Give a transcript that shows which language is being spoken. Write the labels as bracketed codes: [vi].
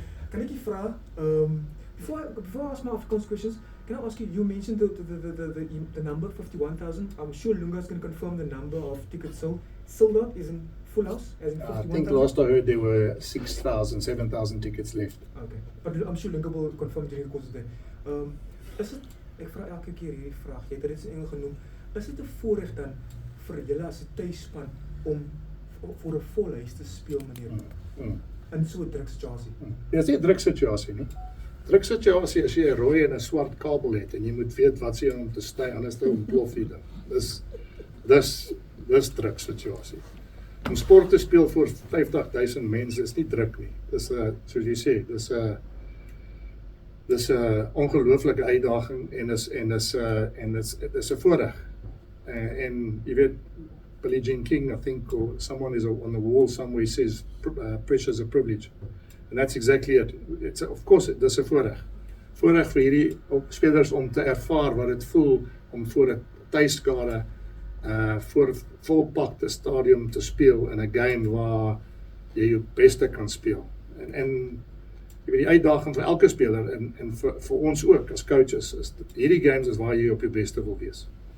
[en] Can I give you before I ask my Afrikaans questions, can I ask you, you mentioned the number 51,000. I'm sure Lunga is going to confirm the number of tickets sold out is in full house, as in 51,000. I think last I heard there were 6,000, 7,000 tickets left. Okay, but I'm sure Lunga will confirm during the course of the day. Is it, [af] ek vra elke keer hierdie vraag, jy het dit in Engels genoem, is dit 'n voorreg dan vir julle as 'n tuisspan om voor 'n vol huis te speel, meneer? In so 'n druk situasie? Dis nie 'n druk situasie nie. Druk situasie as jy 'n rooi en 'n swart kabel het en jy moet weet wat se om te stay, anders dan ontplof jy dan. Dis druk situasie. Om sport te speel voor 50,000 mense is nie druk nie. Dis soos jy sê, dis 'n ongelooflike uitdaging en dis 'n voorreg. [en] and you weet, Billie Jean King, I think, or someone is on the wall somewhere says, pressure is a privilege. And that's exactly it. It's of course, [af] dis 'n voorreg. Voorreg vir hierdie spelers om te ervaar wat dit voel om voor 'n tuiskade voor 'n volpakte stadium te speel in 'n game waar jy jou beste kan speel. En jy weet die uitdaging vir elke speler en vir ons ook as coaches is hierdie games is waar jy op jou beste wil wees.